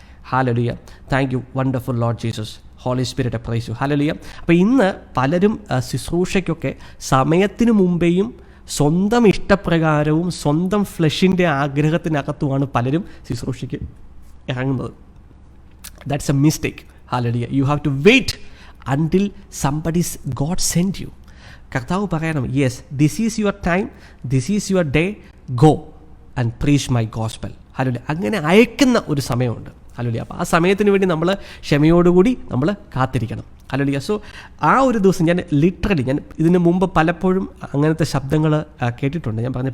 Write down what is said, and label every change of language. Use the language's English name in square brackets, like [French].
[English] Hallelujah. Thank you wonderful Lord Jesus. Holy Spirit praise you. Hallelujah. [Malayalam] അപ്പോൾ ഇന്ന് പലരും ശുശ്രൂഷയ്ക്കൊക്കെ സമയത്തിന് മുമ്പേയും സ്വന്തം ഇഷ്ടപ്രകാരവും സ്വന്തം ഫ്ലഷിൻ്റെ ആഗ്രഹത്തിനകത്തുമാണ് പലരും ശുശ്രൂഷയ്ക്ക് ഇറങ്ങുന്നത്. [English] That's a mistake. Hallelujah. You have to wait until God sent you. [Malayalam] കർത്താവ് പറയണം, [English] Yes, this is your time, this is your day, go and preach my gospel. Hallelujah. [Malayalam] അങ്ങനെ അയക്കുന്ന ഒരു സമയമുണ്ട്. ഹല്ലേലൂയ. അപ്പോൾ ആ സമയത്തിന് വേണ്ടി നമ്മൾ ക്ഷമയോടുകൂടി നമ്മൾ കാത്തിരിക്കണം. ഹല്ലേലൂയ. സോ ആ ഒരു ദിവസം ഞാൻ ഇതിന് മുമ്പ് പലപ്പോഴും അങ്ങനത്തെ ശബ്ദങ്ങൾ കേട്ടിട്ടുണ്ട്, ഞാൻ പറഞ്ഞു.